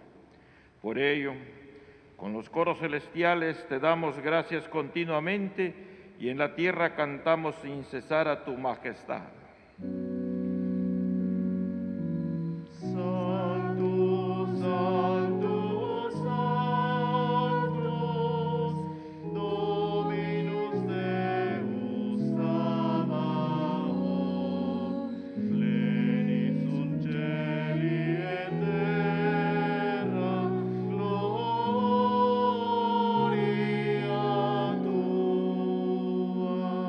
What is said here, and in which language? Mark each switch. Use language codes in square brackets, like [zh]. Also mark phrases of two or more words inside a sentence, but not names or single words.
[es] Por ello, con los coros celestiales te damos gracias continuamente y en la tierra cantamos sin cesar a tu majestad. Santo, Santo, Santo, [la] Dominus Deus Sabaoth, pleni sunt cieli et terra, gloria tua.